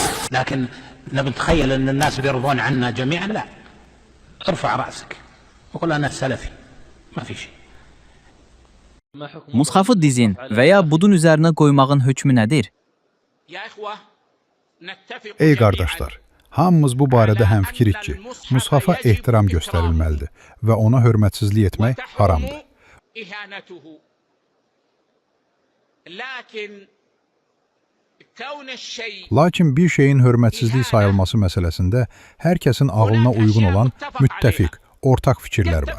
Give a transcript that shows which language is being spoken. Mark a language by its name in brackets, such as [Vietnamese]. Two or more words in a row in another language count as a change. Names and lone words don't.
[Arabic] لكن نتخيل أن الناس بيرضون عنا جميعا، لا. ارفع رأسك وقل أنا سلفي، ما في شيء. [Turkish] Mushafı dizin veya budun üzerine koymağın hükmü nedir? [Azerbaijani] Ey qardaşlar, hamımız bu barədə həmfikirik ki, mushafa ehtiram göstərilməlidir və ona hörmətsizlik etmək haramdır. Lakin bir şeyin hörmətsizlik sayılması məsələsində hər kəsin ağlına uyğun olan müttəfiq, ortaq fikirlər var.